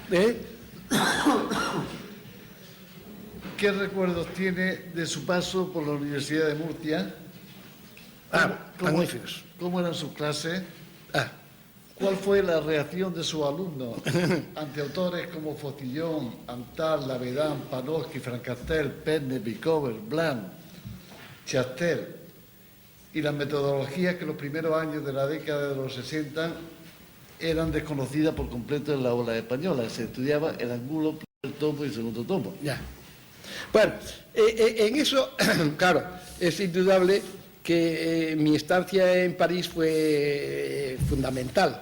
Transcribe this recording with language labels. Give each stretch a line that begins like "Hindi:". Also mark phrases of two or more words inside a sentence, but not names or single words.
Spanish: ¿Qué recuerdos tiene de su paso por la Universidad de Murcia? Magníficos. ¿Cómo eran sus clases? ¿Cuál fue la reacción de sus alumnos ante autores como Fotillón, Antal, Lavedán, Panofsky, Francastel, Penne, Picover, Blanc, Chastel, y las metodologías que los primeros años de la década de los 60 eran desconocidas por completo en la ola española? Se estudiaba el ángulo, primer tomo y segundo tomo. Ya. Bueno, en eso, claro, es indudable que mi estancia en París fue fundamental.